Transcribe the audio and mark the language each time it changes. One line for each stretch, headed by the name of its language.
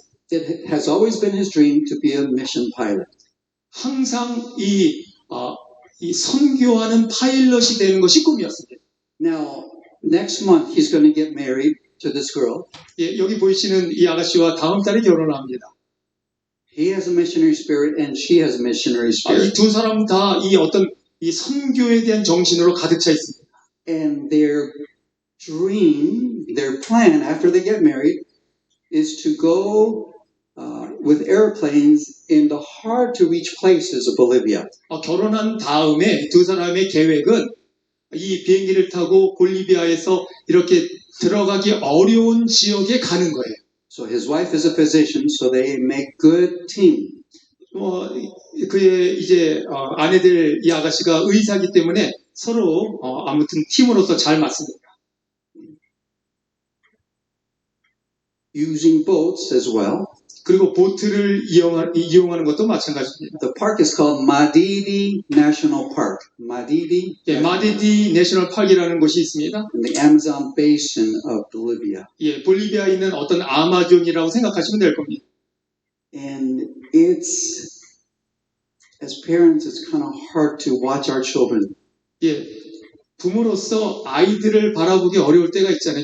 English: it has always been his dream to be a mission pilot.
Korean: 항상 이 선교하는 파일럿이 되는 것이 꿈이었습니다.
English: Now, next month he's going to get married to this girl.
Korean: 예, 여기 보이시는 이 아가씨와 다음 달에 결혼을 합니다.
English: He has a missionary spirit and she has a missionary
Korean: 이
English: spirit.
Korean: 두 사람 다 이 선교에 대한 정신으로 가득 차 있습니다.
English: And their dream, their plan after they get married is to go with airplanes in the hard to reach places of Bolivia.
Korean: 결혼한 다음에 두 사람의 계획은 이 비행기를 타고 볼리비아에서 이렇게 들어가기 어려운 지역에 가는 거예요.
English: So his wife is a physician, so they make good team.
Korean: 그의 이제 아내들 이 아가씨가 의사이기 때문에 서로 아무튼 팀으로서 잘 맞습니다.
English: Using boats as well.
Korean: 그리고 보트를 이용하는 것도 마찬가지입니다.
English: The park is called Madidi National Park. Madidi.
Korean: 예, 마디디 내셔널 파크이라는 곳이 있습니다.
English: In the Amazon basin of Bolivia.
Korean: 예, 볼리비아에 있는 어떤 아마존이라고 생각하시면 될 겁니다.
English: And it's, as parents, it's kind of hard to watch our children.
Korean: 예, 부모로서 아이들을 바라보기 어려울 때가 있잖아요.